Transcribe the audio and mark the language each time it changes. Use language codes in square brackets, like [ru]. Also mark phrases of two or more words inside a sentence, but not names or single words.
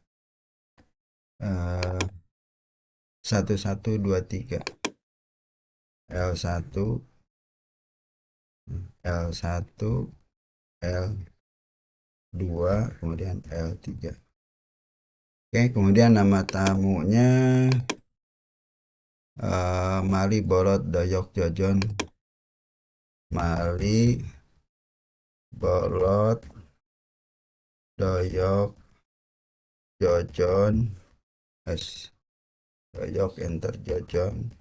[id] 1123 L1 L1 L2 kemudian L3. Oke, kemudian nama tamunya Mali Bolot Doyok Jojon. Mali Bolot Doyok Jojon S Doyok enter Jojon